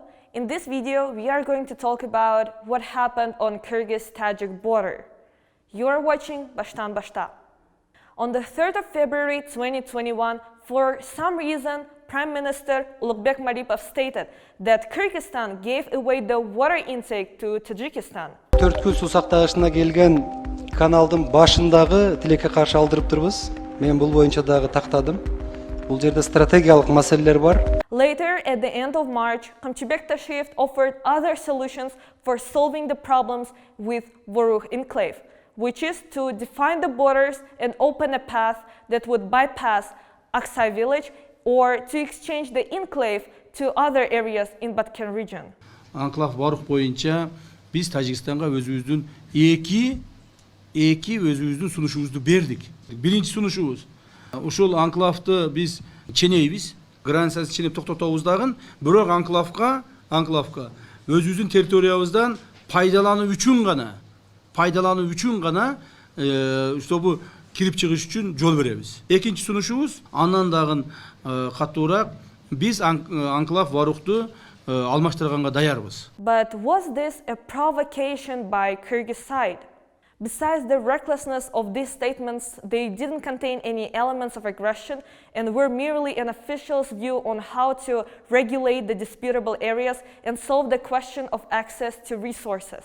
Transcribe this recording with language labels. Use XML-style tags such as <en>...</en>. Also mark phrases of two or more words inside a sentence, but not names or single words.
<en>In this video, we are going to talk about what happened on Kyrgyz-Tajik border. You are watching Bashtan Bashta. On the 3rd of February 2021, for some reason, Prime Minister Ulugbek Maripov stated that Kyrgyzstan gave away the water intake to Tajikistan.</en> <ky>4 күн су сактагычына келген каналдын башындагы тилекке каршы алдырып турбуз. Мен бул боюнча дагы тактадым. Бул жерде стратегиялык маселелер бар.</ky> <en>Later, at the end of March, Kamchibek Tashev offered other solutions for solving the problems with Vorukh enclave, which is to define the borders and open a path that would bypass Aksay village or to exchange the enclave to other areas in Batken region.</en> <ky>Анклав Vorukh боюнча биз Тажикстанга өзүбүздүн эки өзүбүздүн сунушубузду бердик. Биринчи сунушубуз ушул анклавды биз ченейбиз, границасын ченеп токтотобуз дагы, бирок анклавка өзүбүздүн территориябыздан пайдалануу үчүн гана чтобы кирип чыгыш үчүн жол беребиз. Экинчи сунушубуз андан дагы катуураак, биз анклав Vorukhtу алмаштырганга даярбыз.</ky> <en>But was this a provocation by Kyrgyz side? Besides the recklessness of these statements, they didn't contain any elements of aggression and were merely an official's view on how to regulate the disputable areas and solve the question of access to resources.</en>